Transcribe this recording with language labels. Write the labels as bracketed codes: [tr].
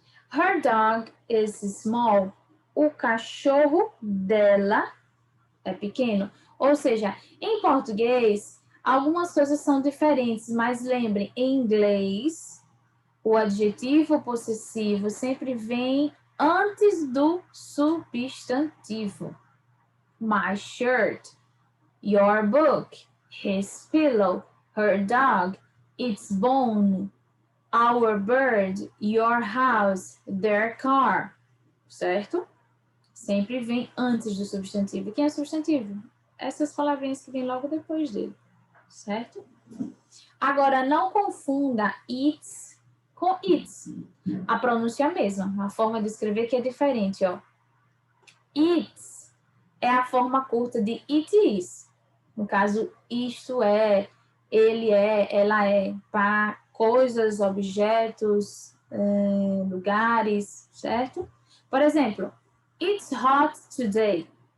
[en] Her dog is small. [pt] O cachorro dela é pequeno. Ou seja, em português, algumas coisas são diferentes, mas lembrem, em inglês, o adjetivo possessivo sempre vem antes do substantivo. [en] My shirt, your book, his pillow, her dog, its bone, our bird, your house, their car, certo? [pt] Sempre vem antes do substantivo. Quem é o substantivo? Essas palavrinhas que vêm logo depois dele, certo? Agora, não confunda its com its. A pronúncia é a mesma, a forma de escrever que é diferente, ó. Its é a forma curta de it is. No caso, isto é, ele é, ela é, para coisas, objetos, lugares, certo? Por exemplo, [en] it's hot today.